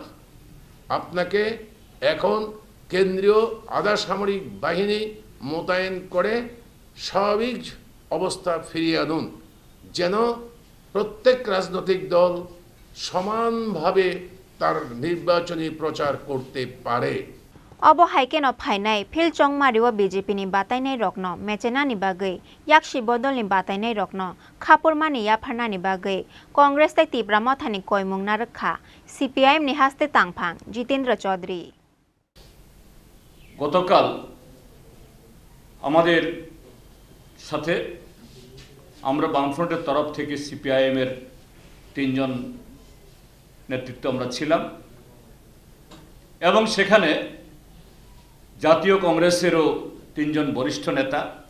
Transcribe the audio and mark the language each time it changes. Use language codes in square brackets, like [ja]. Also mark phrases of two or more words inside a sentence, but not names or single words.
[bn] আপনাকে এখন কেন্দ্রীয় আধা সামরিক বাহিনী মোতায়েন করে স্বাভাবিক অবস্থা ফিরিয়ে আনুন, যেন প্রত্যেক রাজনৈতিক দল সমানভাবে তার নির্বাচনী প্রচার করতে পারে। [trp] अब हाइकेन फाइनाय फिल चंगमारिवा बीजेपी नि बातायनाय रक्न मेचेना नि बागै याक्षी बदल नि बातायनाय रक्न खापुरमानि याफारना नि बागै कांग्रेस ताय तीब्रा मथानि कयमुंगना रखा सीपीआईएम नि हास्ते तांगफां जितेंद्र चौधरी। [bn] গতকাল আমাদের সাথে আমরা বামফ্রন্টের তরফ থেকে সিপিআইএম এর 3 জন নেতৃত্ব আমরা ছিলাম এবং সেখানে জাতীয় কংগ্রেসেরও 3 জন বরিষ্ঠ নেতা